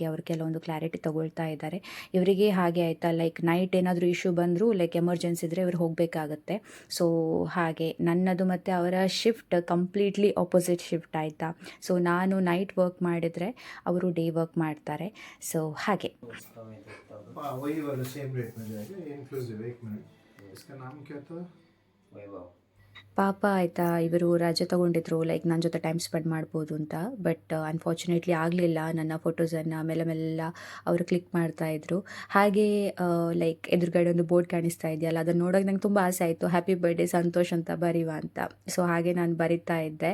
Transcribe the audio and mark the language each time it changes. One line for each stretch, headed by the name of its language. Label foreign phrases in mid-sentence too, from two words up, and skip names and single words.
Kannada: ಅವರು ಕೆಲವೊಂದು ಕ್ಲಾರಿಟಿ ತಗೊಳ್ತಾ ಇದ್ದಾರೆ. ಇವರಿಗೆ ಹಾಗೆ ಆಯಿತಾ, ನೈಟ್ ಏನಾದರೂ ಇಶ್ಯೂ ಬಂದರೂ ಎಮರ್ಜೆನ್ಸಿ ಇದ್ದರೆ ಇವರು ಹೋಗಬೇಕಾಗತ್ತೆ. ಸೊ ಹಾಗೆ ನನ್ನದು ಮತ್ತು ಅವರ ಶಿಫ್ಟ್
English: completely opposite shift
Kannada: ಆಯಿತಾ. ಸೊ ನಾನು
English: night work
Kannada: ಮಾಡಿದರೆ ಅವರು
English: day work
Kannada: ಮಾಡ್ತಾರೆ. ಸೊ ಹಾಗೆ
Hindi: वही वाला
English: same rate
Hindi: में जाएगा, इंक्लूसिव। 1 मिनट, इसका नाम क्या था? वैभव।
Kannada: ಪಾಪ ಆಯಿತಾ, ಇವರು ರಜೆ ತೊಗೊಂಡಿದ್ರು ನನ್ನ ಜೊತೆ
English: time spend
Kannada: ಮಾಡ್ಬೋದು ಅಂತ.
English: but unfortunately
Kannada: ಆಗಲಿಲ್ಲ. ನನ್ನ ಫೋಟೋಸನ್ನು ಮೆಲ್ಲ ಅವರು ಕ್ಲಿಕ್ ಮಾಡ್ತಾಯಿದ್ರು. ಹಾಗೆ ಎದುರುಗಡೆ ಒಂದು ಬೋರ್ಡ್ ಕಾಣಿಸ್ತಾ ಇದೆಯಲ್ಲ, ಅದನ್ನು ನೋಡೋಕೆ ನಂಗೆ ತುಂಬ ಆಸೆ ಆಯಿತು.
English: happy birthday
Kannada: ಸಂತೋಷ್ ಅಂತ ಬರೀವ ಅಂತ. ಸೊ ಹಾಗೆ ನಾನು ಬರಿತಾ ಇದ್ದೆ.